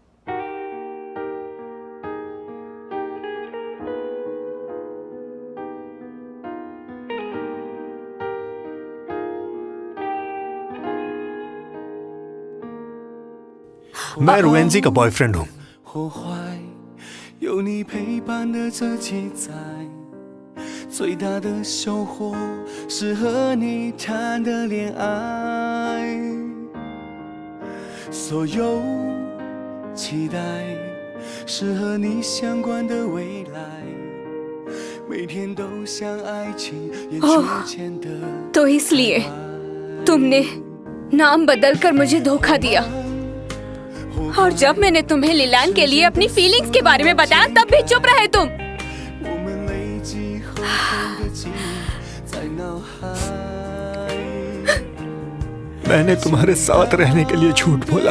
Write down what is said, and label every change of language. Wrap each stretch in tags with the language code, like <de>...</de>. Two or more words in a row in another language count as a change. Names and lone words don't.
<hi>मैं रुएंजी का बॉयफ्रेंड हूँ।</hi> <zh>或坏，有你陪伴的这几载，最大的收获是和你谈的恋爱，所有期待是和你相关的未来，每天都像爱情眼球前的。</zh> <hi>तो इसलिए तुमने नाम बदलकर मुझे धोखा दिया, और जब मैंने तुम्हें लिलान के लिए अपनी फीलिंग्स के बारे में बताया तब भी चुप रहे तुम। मैंने तुम्हारे साथ रहने के लिए झूठ बोला।</hi>